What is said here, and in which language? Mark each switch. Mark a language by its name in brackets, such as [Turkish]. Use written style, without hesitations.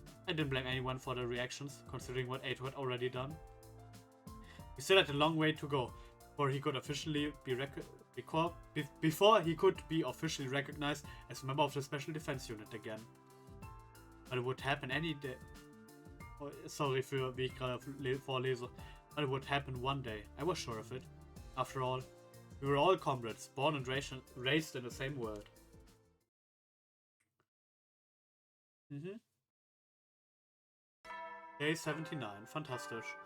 [English] I didn't blame anyone for their reactions, considering what Eito had already done. He still had a long way to go before he could officially be recognized as a member of the Special Defense Unit again. But it would happen any day. [German] Oh, sorry für wie ich gerade vorlese. [English] But it would happen one day. I was sure of it. After all, we were all comrades, born and raised in the same world. Day 79. [German] Fantastisch.